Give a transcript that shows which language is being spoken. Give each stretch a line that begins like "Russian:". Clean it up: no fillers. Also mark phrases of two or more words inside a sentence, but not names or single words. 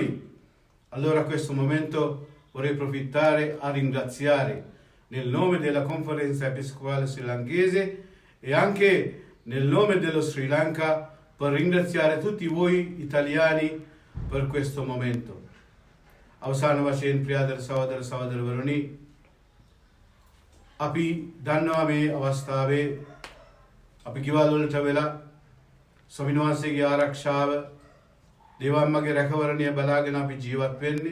Italian: Allora a questo momento vorrei approfittare a ringraziare nel nome della Conferenza Episcopale Srilankese e anche nel nome dello Sri Lanka per ringraziare tutti voi italiani per questo momento.
Sinhala: අවසාන වශයෙන් ප්‍රියාදර සහෝදරවරුනි, අපි දන්නවා මේ අවස්ථාවේ අපි ගෙවල් වලට වෙලා ස්වාමීන් වහන්සේගේ ආරක්ෂාව, දේවම්මගේ රැකවරණය බලාගෙන අපි ජීවත් වෙන්නේ.